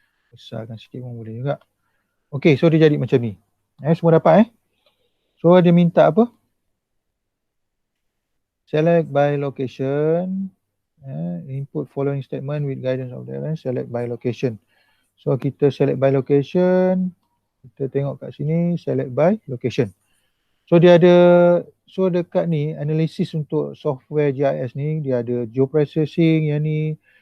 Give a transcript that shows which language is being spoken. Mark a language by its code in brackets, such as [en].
[ms] Besarkan sikit pun boleh juga. Okay, so dia jadi macam ni. Semua dapat So dia minta apa? [en] Select by location. Input following statement with guidance of the select by location. [ms] So kita select by location. Kita tengok kat sini select by location. So dia ada, so dekat ni analisis untuk software GIS ni dia ada geoprocessing yang ni.